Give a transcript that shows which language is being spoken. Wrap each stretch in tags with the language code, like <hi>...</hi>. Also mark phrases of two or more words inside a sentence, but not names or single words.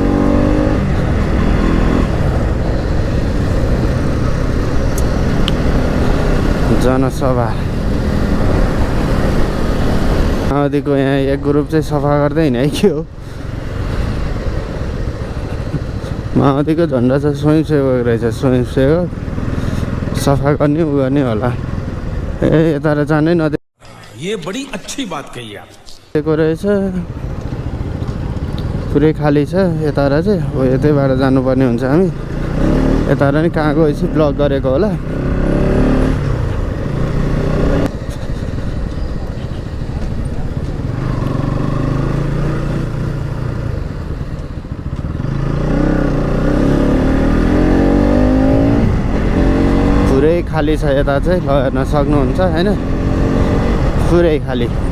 <ne>जनसभा माओवादीको यहाँ एक ग्रुप चाहिँ सफा गर्दैन है के हो माओवादीको झन्डा चाहिँ स्वयंसेवक रहेछ स्वयंसेवक सफा गर्ने उ गर्ने होला ए यता र जानै नदे</ne> <hi>ये बड़ी अच्छी बात कही आप</hi> <ne>दिएको रहेछ पुरै खाली छ यता र चाहिँ हो यतैबाट जानुपर्ने हुन्छ हामी यता र नि कहाँ गएपछि ब्लक गरेको होला पुरै खाली छ यता चाहिँ ल हेर्न सक्नुहुन्छ हैन पुरै खाली</ne>